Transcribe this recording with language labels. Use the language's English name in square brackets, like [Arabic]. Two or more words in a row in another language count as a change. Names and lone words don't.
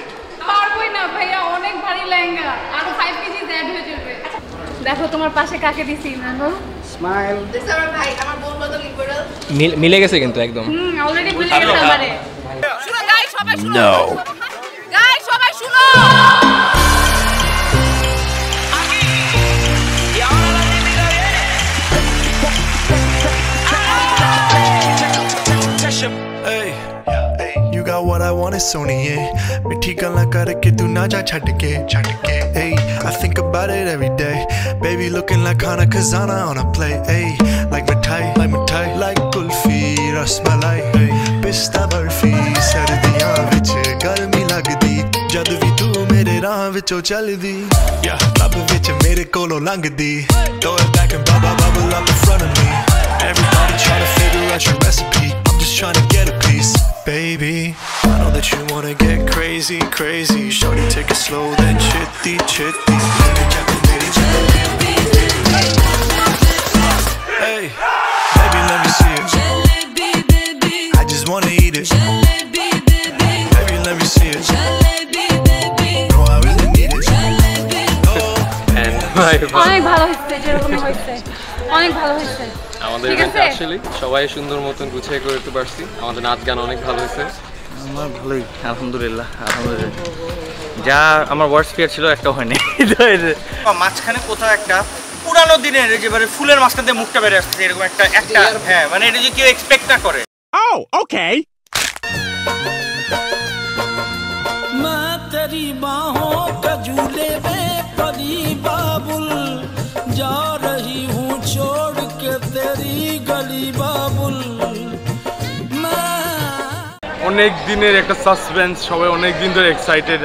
[Bangla] পারবই না ভাইয়া, অনেক ভারী লেহেঙ্গা, আরো 5 কেজি অ্যাড হয়ে যাবে। দেখো তোমার পাশে কাকে দিছি না গো? স্মাইল। দিস আমার ভাই, আমার বোন বদল লিবারাল। মিলে গেছে কিন্তু একদম। অলরেডি মিলে গেছে আমারে। শুনো গাইস সবাই শুনো। [English] No. [Bangla] গাইস সবাই শুনো। [English] Hey, you got what I want, it's Sony, yeah. [Punjabi] ਮਿੱਠੀ ਗੱਲਾਂ ਕਰਕੇ ਤੂੰ ਨਾ ਜਾ ਛੱਡ ਕੇ. [English] Hey, I think about it every day. Baby looking like Hana Kazana on a plate. Hey, like mithai, like kulfi, rasmalai. [Punjabi] Hey, ਪਿਸਤਾ ਬਰਫ਼ੀ, ਸਰਦੀਆਂ ਵਿੱਚ ਗਰਮੀ ਲੱਗਦੀ. ਜਦ ਵੀ ਤੂੰ ਮੇਰੇ ਰਾਹ ਵਿੱਚੋਂ ਚੱਲਦੀ. [English] Yeah, club [Punjabi] ਵਿੱਚ ਮੇਰੇ ਕੋਲੋਂ ਲੰਘਦੀ. [English] Throw it back and bubble up in front of me. Everybody trying to figure out your recipe. I'm just trying to get a piece. Baby, I know that you wanna get crazy. Shorty, take it slow, then chitty. Hey, baby, let me see it. I just wanna eat it. Baby, let me see it. No, I really need it. And my [Bangla] অনেক ভালো হয়েছে, যেরকম হয়েছে অনেক ভালো হয়েছে। আমাদের ঠিক ইভেন্টে আছে? আসলে সবাই সুন্দর মতন গুছিয়ে করতে পারছি। আমাদের নাচ গান অনেক ভালো হয়েছে। আমার ভালোই আলহামদুলিল্লাহ। যা আমার [English] worst fear [Bangla] ছিল একটা হয়নি। মাঝখানে কোথাও একটা পুরানো দিনের একেবারে ফুলের মাঝখান থেকে মুখটা বেড়ে আসছে এরকম একটা হ্যাঁ মানে এটা যে কেউ এক্সপেক্ট না করে। [Hindi] तेरी बाहों का झूले में परी बाबुल जा रही हूँ छोड़ के तेरी गली बाबुल [Bangla] অনেক দিনের একটা সাসপেন্স, সবাই অনেক দিন ধরে এক্সাইটেড।